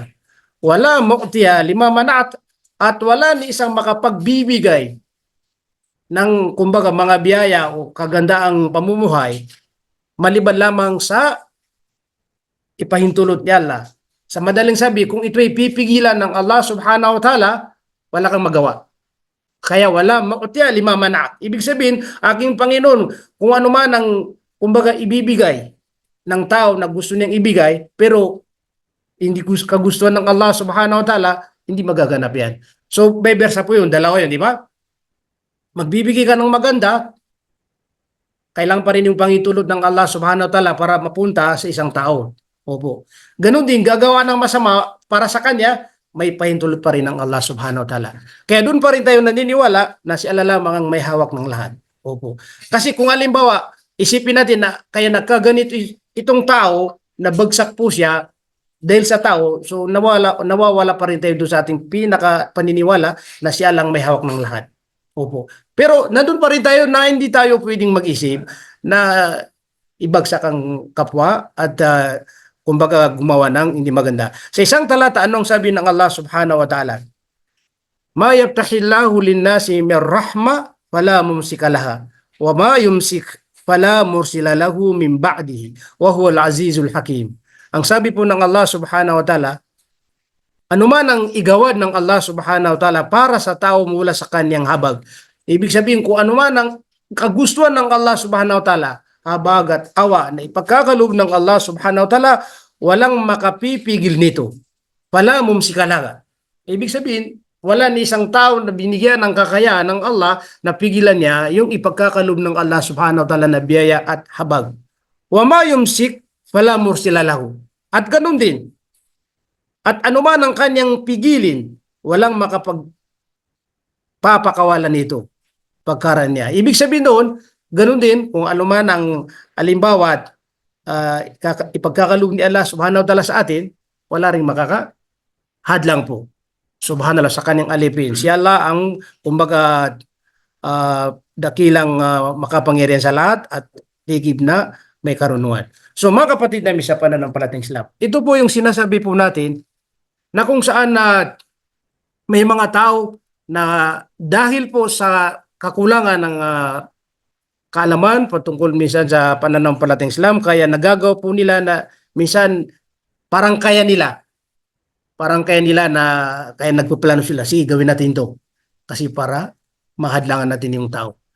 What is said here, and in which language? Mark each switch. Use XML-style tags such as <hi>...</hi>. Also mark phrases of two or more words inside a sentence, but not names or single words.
<ar>ولا معطي لما منعت,</ar> <tl>at wala ni isang makapagbibigay ng kumbaga mga biyaya o kagandaang pamumuhay maliban lamang sa ipahintulot ni Allah. Sa madaling sabi, kung ito'y pipigilan ng Allah</tl> <ar>سبحانه وتعالى,</ar> <tl>wala kang magawa. Kaya</tl> <ar>ولا معطي لما منعت.</ar> <tl>Ibig sabihin, aking Panginoon, kung ano man ang kumbaga ibibigay ng tao na gusto niyang ibigay, pero hindi kagustuhan ng Allah</tl> <ar>سبحانه وتعالى,</ar> <tl>hindi magaganap yan. So, may versa po yun, dalawa yun, di ba? Magbibigay ka ng maganda, kailangan pa rin yung pangitulot ng Allah</tl> <ar>سبحانه وتعالى</ar> <tl>para mapunta sa isang tao. Opo. Ganon din, gagawa ng masama para sa kanya, may pahintulot pa rin ng Allah</tl> <ar>سبحانه وتعالى.</ar> <tl>Kaya doon pa rin tayo naniniwala na si Allah lamang ang may hawak ng lahat. Opo. Kasi kung halimbawa, isipin natin na kaya nagkaganito itong tao, na bagsak po siya dahil sa tao, so nawawala pa rin tayo doon sa ating pinaka paniniwala na siya lang may hawak ng lahat. Opo. Pero nandun pa rin tayo na hindi tayo pwedeng mag-isip na ibagsak ang kapwa at kumbaga gumawa ng hindi maganda. Sa isang talata, anong sabi ng Allah</tl> <ar>سبحانه وتعالى? ما يفتح الله للناس من رحمة فلا ممسك لها وما يمسك فلا مرسل له من بعده وهو العزيز الحكيم.</ar> <tl>Ang sabi po ng Allah</tl> <ar>سبحانه وتعالى,</ar> <tl>anuman ang igawad ng Allah</tl> <ar>سبحانه وتعالى</ar> <tl>para sa tao mula sa kanyang habag. Ibig sabihin kung anuman ang kagustuhan ng Allah</tl> <ar>سبحانه وتعالى,</ar> <tl>habag at awa na ipagkakaloob ng Allah</tl> <ar>سبحانه وتعالى,</ar> <tl>walang makapipigil nito.</tl> <ar>فلا ممسك لها.</ar> <tl>Ibig sabihin, wala ni isang tao na binigyan ng kakayaan ng Allah na pigilan niya yung ipagkakaloob ng Allah</tl> <ar>سبحانه وتعالى</ar> <tl>na biyaya at habag.</tl> <ar>وما يمسك فلا مرسل له.</ar> <tl>At ganun din. At anuman ang kanyang pigilin, walang makapagpapakawalan nito pagkaran niya. Ibig sabihin doon, ganun din kung anuman ang alimbawa ipagkakaloob ni Allah</tl> <ar>سبحانه وتعالى</ar> <tl>sa atin, wala ring makakahadlang po. Subhanallah sa kanyang alipin. Si Allah ang kumbaga dakilang makapangyarihan sa lahat at higit na may karunungan. So mga kapatid namin sa pananampalatayang Islam, ito po yung sinasabi po natin na kung saan may mga tao na dahil po sa kakulangan ng kaalaman patungkol minsan sa pananampalatayang Islam, kaya nagagawa po nila na minsan parang kaya nila na kaya nagpaplano sila, sige gawin natin to kasi para mahadlangan natin yung tao.</tl>